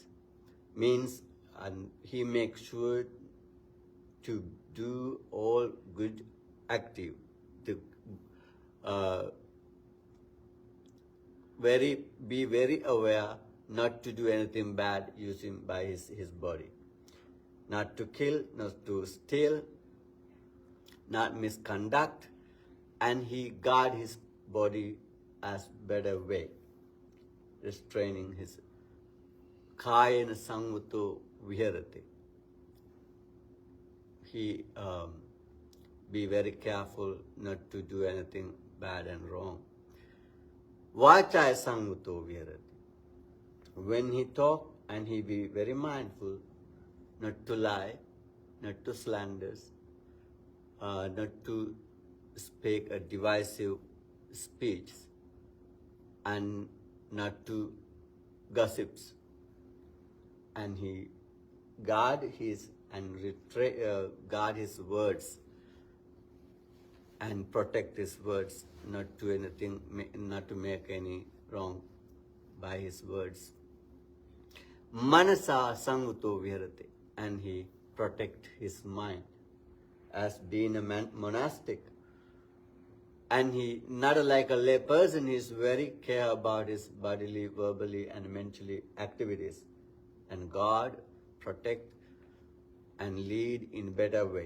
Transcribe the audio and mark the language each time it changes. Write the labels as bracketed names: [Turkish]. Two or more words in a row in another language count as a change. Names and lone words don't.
[English] Means, and he makes sure to do all good active, to be very aware not to do anything bad using by his body. Not to kill, not to steal, not misconduct, and he guard his body as better way, restraining his [Pali] kayena sanguto viharati. [English] He be very careful not to do anything bad and wrong. [Pali] Vachaya sanguto viharati. [English] When he talk, and he be very mindful not to lie, not to slanders, not to speak a divisive speech, and not to gossips. And he guard his guard his words and protect his words, not to make any wrong by his words. [Pali] Manasa sanguto viharati, [English] and he protect his mind as being a monastic. And he not like a lay person, he is very care about his bodily, verbally, and mentally activities. And God protect and lead in better way.